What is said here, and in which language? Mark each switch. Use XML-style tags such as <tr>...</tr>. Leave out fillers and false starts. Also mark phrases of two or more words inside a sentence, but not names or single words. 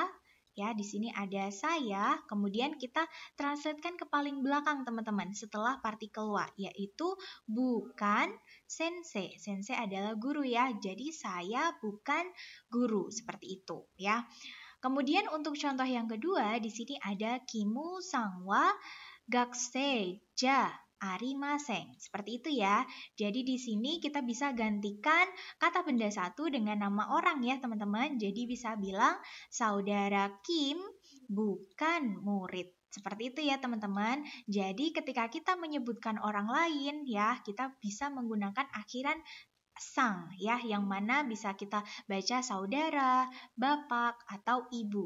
<id>Ya, di sini ada saya, kemudian kita translatekan ke paling belakang teman-teman setelah partikel wa, yaitu bukan sensei. Sensei adalah guru ya, jadi saya bukan guru, seperti itu ya. Kemudian untuk contoh yang kedua, di sini ada</id> <ja>キムさんは学生じゃありません.</ja> <id>Seperti itu ya. Jadi di sini kita bisa gantikan kata benda satu dengan nama orang ya teman-teman. Jadi bisa bilang saudara Kim bukan murid. Seperti itu ya teman-teman. Jadi ketika kita menyebutkan orang lain ya, kita bisa menggunakan akhiran sang ya, yang mana bisa kita baca saudara, bapak, atau ibu.</id>